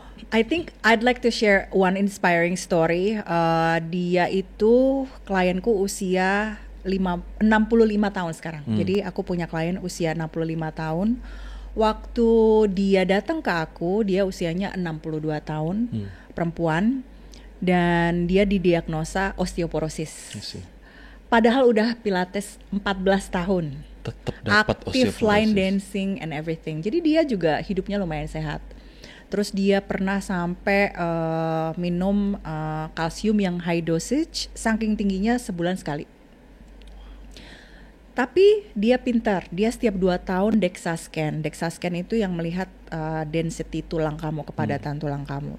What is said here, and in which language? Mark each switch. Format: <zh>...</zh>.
<en>I think I'd like to share one inspiring story.</en> <id>Dia itu klienku usia 65 tahun sekarang. Jadi aku punya klien usia 65 tahun. Waktu dia datang ke aku, dia usianya 62 tahun, perempuan. Dan dia didiagnosa osteoporosis. Padahal udah pilates 14 tahun. Tetap dapat</id> <en>aktif line dancing and everything.</en> <id>Jadi dia juga hidupnya lumayan sehat. Terus dia pernah sampai minum kalsium yang high dosage, saking tingginya sebulan sekali. Tapi dia pintar, dia setiap 2 tahun DEXA scan. DEXA scan itu yang melihat density tulang kamu, kepadatan tulang kamu.</id>